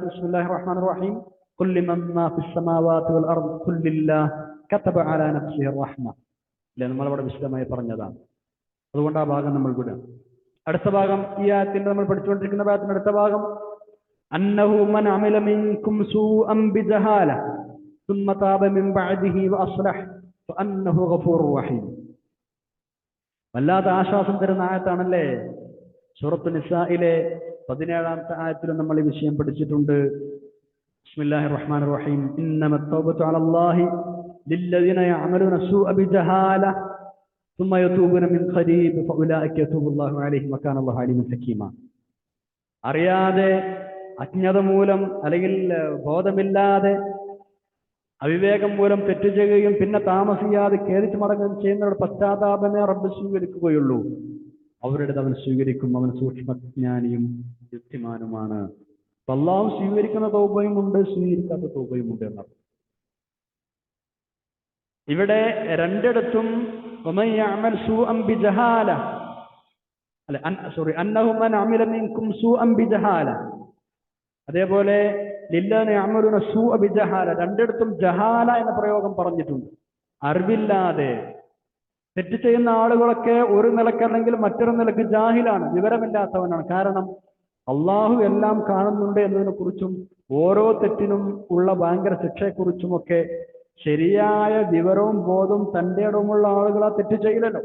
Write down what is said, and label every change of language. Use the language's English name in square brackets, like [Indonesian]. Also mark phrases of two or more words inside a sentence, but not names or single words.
[Arabic] بسم الله الرحمن الرحيم قل لمن ما في السماوات والأرض قل لله كتب على نفسه الرحمة. [Malayalam] നമ്മളവിടെ വിശദമായി പറഞ്ഞതാണ്. അതുകൊണ്ട് ആ ഭാഗം നമ്മൾ വിടാം. അടുത്ത ഭാഗം, ഈ ആയത്തിന്റെ നമ്മൾ പഠിച്ചുകൊണ്ടിരിക്കുന്ന ഭാഗത്തിന്റെ അടുത്ത ഭാഗം, [Arabic] أنه من عمل منكم سوءا بجهالة ثم تاب من بعده واصلح فانه غفور رحيم. [Malayalam] വല്ലാതെ ആശ്വാസം തരുന്ന ആയത്താണല്ലേ. സൂറത്ത് നിസായിലെ 17ാമത്തെ ആയത്തിൽ നമ്മൾ ഈ വിഷയം പഠിച്ചിട്ടുണ്ട്. [Arabic] بسم الله الرحمن الرحيم إنما التوبة على الله للذين يعملون السوء بجهالة ثم يتوبون من قريب فأولئك يتوب الله عليهم وكان الله عليما حكيما. [Malayalam] അറിയാതെ അജ്ഞത മൂലം അല്ലെങ്കിൽ ബോധമില്ലാതെ അവിവേകം മൂലം തെറ്റ് ചെയ്യുകയും പിന്നെ താമസിയാതെ ഖേദിച്ച് മടങ്ങുകയും ചെയ്യുന്നവരുടെ പശ്ചാത്താപമേ റബ്ബ് സ്വീകരിക്കുകയുള്ളൂ. അവരുടെ അവൻ സ്വീകരിക്കും. അവൻ സൂക്ഷ്മജ്ഞാനിയും യുക്തിമാനുമാണ്. അല്ലാഹു സ്വീകരിക്കുന്ന തൗബയും ഉണ്ട്, സ്വീകരിക്കാത്ത തൗബയും ഉണ്ട് എന്നർത്ഥം. ഇവിടെ രണ്ടിടത്തും [Arabic] ومن يعمل سوءا بجهالة أنه من عمل منكم سوءا بجهالة അതേപോലെ لله يعملون السوء بجهالة [Malayalam] രണ്ടിടത്തും ജഹാല എന്ന പ്രയോഗം പറഞ്ഞിട്ടുണ്ട്. അറിവില്ലാതെ തെറ്റ് ചെയ്യുന്ന ആളുകളൊക്കെ ഒരു നിലക്കല്ലെങ്കിൽ മറ്റൊരു നിലക്ക് ജാഹിലാണ്, വിവരമില്ലാത്തവനാണ്. കാരണം അള്ളാഹു എല്ലാം കാണുന്നുണ്ട് എന്നതിനെ കുറിച്ചും ഓരോ തെറ്റിനും ഉള്ള ഭയങ്കര ശിക്ഷയെക്കുറിച്ചുമൊക്കെ ശരിയായ വിവരവും ബോധവും തൻ്റെ ഇടവുമുള്ള ആളുകൾ ആ തെറ്റ് ചെയ്യില്ലല്ലോ.